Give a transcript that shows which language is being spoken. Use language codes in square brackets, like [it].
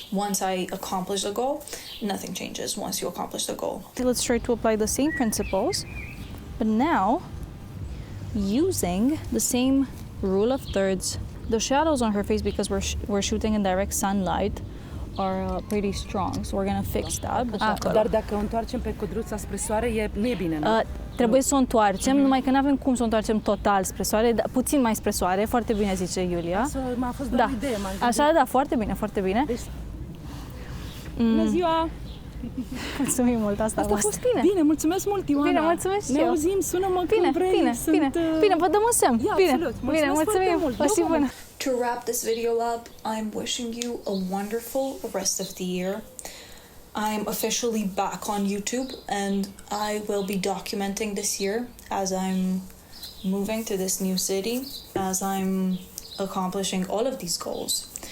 [en] Once I accomplish the goal, nothing changes once you accomplish the goal. Let's try to apply the same principles, but now using the same rule of thirds. The shadows on her face, because we're shooting in direct sunlight, are pretty strong, so we're gonna fix that. [ro] Dar dacă o întoarcem pe codruța spre soare, nu e bine, nu? Trebuie să o întoarcem, numai că nu avem cum să o întoarcem total spre soare, dar puțin mai spre soare, foarte bine zice Iulia. M-a fost doar o idee, m-am gândit. Așa, da, foarte bine, foarte bine. Deci, bună ziua! Mulțumim mult, asta a fost bine. Bine, mulțumesc mult, Ioana. Bine, mulțumesc și eu. Ne auzim, sună-mă când vrei. Bine, vă dăm un semn. Bine, mulțumim. O zi bună. [en] To wrap this video up, I'm wishing you a wonderful rest of the year. I'm officially back on YouTube and I will be documenting this year as I'm moving to this new city, as I'm accomplishing all of these goals.